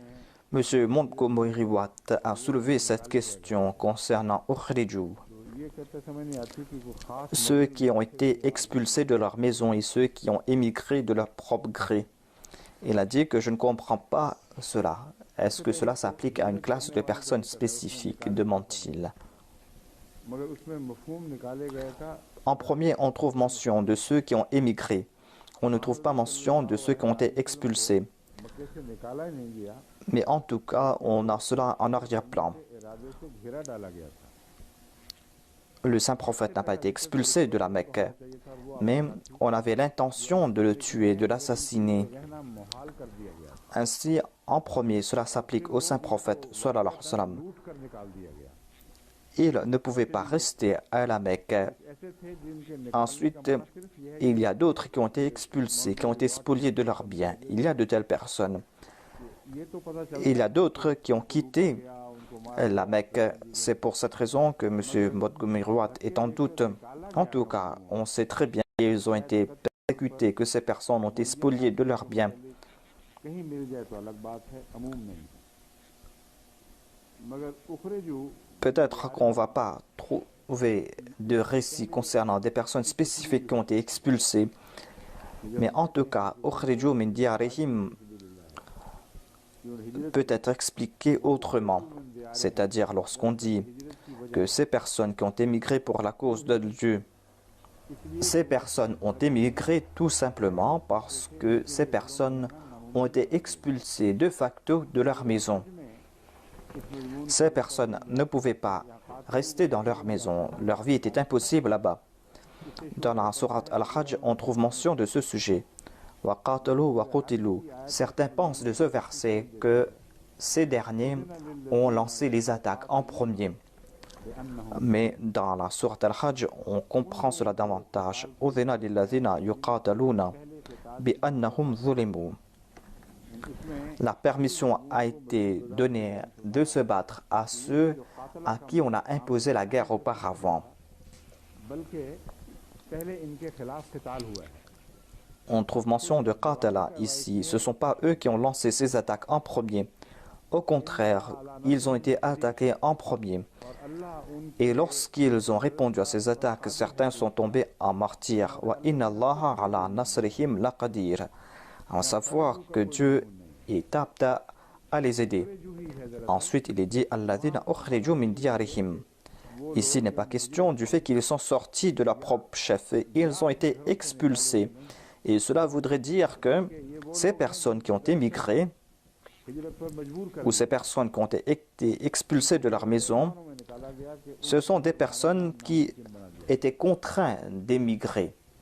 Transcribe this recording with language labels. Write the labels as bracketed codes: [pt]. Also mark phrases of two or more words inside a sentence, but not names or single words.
[fr] Monsieur Montgomery Watt a soulevé cette question concernant Ukhriju, [ur] یہ کہتے سمجھ نہیں آتی کہ وہ خاص [fr] ceux qui ont été expulsés de leur maison et ceux qui ont émigré de leur propre gré. Il a dit que je ne comprends pas cela. Est-ce que cela s'applique à une classe de personnes spécifiques, demande-t-il. [ur] مگر اس میں مفہوم نکالے گئے تھا [fr] En premier, on trouve mention de ceux qui ont émigré. On ne trouve pas mention de ceux qui ont été expulsés. [ur] مکے سے نکالا ہی نہیں گیا [fr] Mais en tout cas, on a cela en arrière-plan. [ur] ارادے سے گھیرا ڈالا گیا تھا [fr] Le saint prophète n'a pas été expulsé de la Mecque, mais on avait l'intention de le tuer, de l'assassiner. [ur] رہنا محال کر دیا گیا تھا [fr] Ainsi, en premier, cela s'applique au saint prophète, [ar] صلى الله عليه وسلم. [ur] لوٹ کر نکال دیا گیا [fr] Il ne pouvait pas rester à la Mecque. [ur] ایسے تھے جن کے نکالنے [fr] Ensuite, [ur] کا مطلب صرف یہ ہے [fr] il y a d'autres qui ont été expulsés, qui ont été spoliés de leurs biens. Il y a de telles personnes. [ur] کہ یہ تو پتا چل [fr] Il y a d'autres qui ont quitté [ur] گیا ان کو مار [fr] la Mecque. C'est pour cette raison que M. Montgomery Watt est en doute. En tout cas, on sait très bien qu'ils ont été persécutés, que ces personnes ont été spoliées de leurs biens. [ur] کہیں مل جائے تو الگ بات ہے عموم نہیں مگر اخرجو [fr] Peut-être qu'on ne va pas trouver de récits concernant des personnes spécifiques qui ont été expulsées, mais en tout cas, [ar] أخرجوا من ديارهم [fr] peut être expliqué autrement. C'est-à-dire lorsqu'on dit que ces personnes qui ont émigré pour la cause de Dieu, ces personnes ont émigré tout simplement parce que ces personnes ont été expulsées de facto de leur maison. Ces personnes ne pouvaient pas rester dans leur maison. Leur vie était impossible là-bas. Dans la sourate Al-Hajj, on trouve mention de ce sujet. [ar] وقاتلوا وقتلوا. [fr] Certains pensent de ce verset que ces derniers ont lancé les attaques en premier. Mais dans la sourate Al-Hajj, on comprend cela davantage. [ar] أذن للذين يقاتلون بأنهم ظلموا. [fr] La permission a été donnée de se battre à ceux à qui on a imposé la guerre auparavant. [ur] بلکہ پہلے ان کے خلاف قتال ہوا ہے [fr] On trouve mention de Qatala ici. Ce ne sont pas eux qui ont lancé ces attaques en premier. Au contraire, ils ont été attaqués en premier. Et lorsqu'ils ont répondu à ces attaques, certains sont tombés en martyrs. [ar] وإن الله على نصرهم لقدير. [fr] À savoir que Dieu est apte à les aider. Ensuite, il est dit [ar] الذين أخرجوا من ديارهم. [fr] Ici, il n'est pas question du fait qu'ils sont sortis de leur propre chef. Ils ont été expulsés. Et cela voudrait dire que ces personnes qui ont émigré [ur] ہجرت پر مجبور کر [fr] ou ces personnes qui ont été expulsées de leur maison, [ur] میں نکالا گیا کہ [fr] ce sont des personnes qui étaient contraintes d'émigrer.